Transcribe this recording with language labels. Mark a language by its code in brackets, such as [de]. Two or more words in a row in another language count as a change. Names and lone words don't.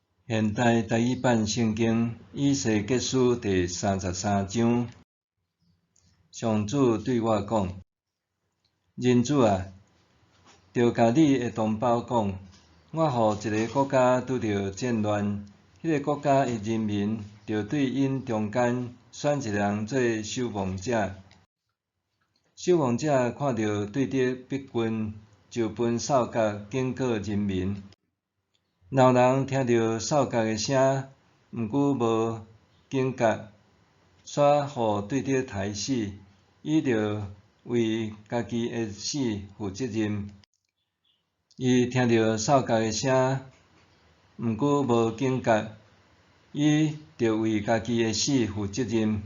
[nan] 现代台语版圣经以西结书第33章，上主对我讲：人子啊，着甲你的同胞讲，我予一个国家拄着战乱，迄个国家的人民着对因中间选一人做守望者。守望者看到对敌逼近，就分扫角警告人民。若有人听到扫角的声，毋过无警觉，煞予对敌杀死，伊着为家己的死负责任。伊听到扫角的声，毋过无警觉，伊着为家己的死负责任。